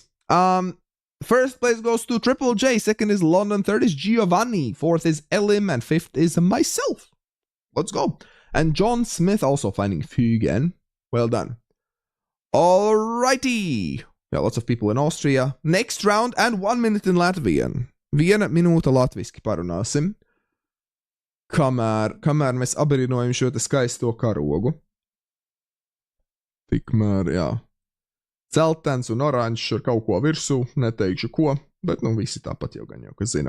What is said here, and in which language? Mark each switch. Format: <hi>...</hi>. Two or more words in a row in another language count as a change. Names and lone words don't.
<en>First place goes to Triple J, second is London, third is Giovanni, fourth is Elim, and fifth is myself. Let's go. And John Smith also finding Fugen. Well done. Alrighty. Yeah, lots of people in Austria. Next round and 1 minute in Latvian.</en> <lv>Viena minūte latviski parunāsim. Kamēr mēs abrīnojam šo te skaisto karogu. Tikmēr, jā. Celtens un oranžs ar kaut ko virsū, neteikšu ko, bet nu visi tāpat jau gan jau, kas zina.</lv>